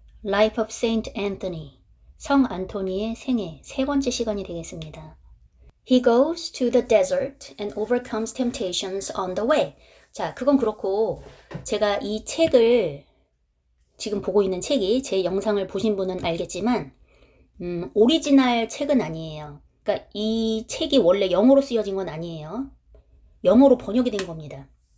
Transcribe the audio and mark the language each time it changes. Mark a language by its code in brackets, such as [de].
[ko] Life of Saint Anthony, 성 안토니의 생애 세 번째 시간이 되겠습니다. [en] He goes to the desert and overcomes temptations on the way. [ko] 자, 그건 그렇고 제가 이 책을 지금 보고 있는 책이 제 영상을 보신 분은 알겠지만 오리지널 책은 아니에요. 그러니까 이 책이 원래 영어로 쓰여진 건 아니에요. 영어로 번역이 된 겁니다.